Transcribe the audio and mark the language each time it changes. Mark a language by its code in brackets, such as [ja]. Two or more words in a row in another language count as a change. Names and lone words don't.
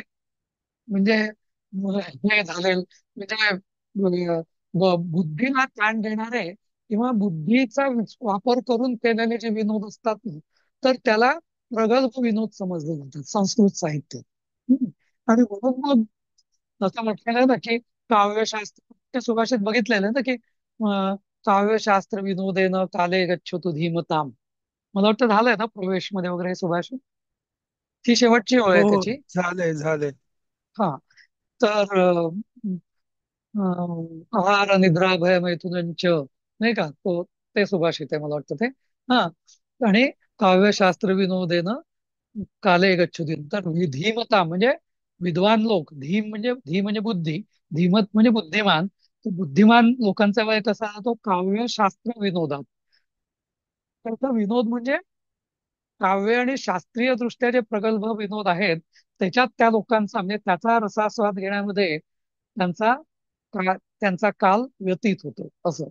[mr] म्हणजे हे झालेल, म्हणजे बुद्धीला ताण देणारे किंवा बुद्धीचा वापर करून केलेले जे विनोद असतात ना, तर त्याला प्रगल्भ विनोद समजले जातात संस्कृत साहित्यात. आणि म्हणून मग असं म्हटलेलं आहे ना, की काव्यशास्त्र ते सुभाषित बघितलेलं आहे ना, की [sa] काव्यशास्त्र विनोदेन काले गच्छतु धीमताम. [mr] मला वाटतं झालंय ना प्रवेश मध्ये वगैरे सुभाषित. ही शेवटची ओळ हो आहे हो, त्याची. झालंय झालंय. हा, तर [sa] आहार निद्रा भय मैथुनंच, [mr] नाही का, तो ते सुभाषित आहे मला वाटतं ते. हा, आणि [sa] काव्यशास्त्र विनोदेन काले गच्छुतीन. [mr] तर विधीमता म्हणजे विद्वान लोक, धी म्हणजे बुद्धी, धीमत म्हणजे बुद्धिमान. तर बुद्धिमान लोकांचा वय कसा तो काव्यशास्त्र विनोदात. तर तो विनोद म्हणजे काव्य आणि शास्त्रीय दृष्ट्या जे प्रगल्भ विनोद आहेत, त्याच्यात त्या लोकांचा, म्हणजे त्याचा रसास्वाद घेण्यामध्ये त्यांचा काल व्यतीत होतो असं.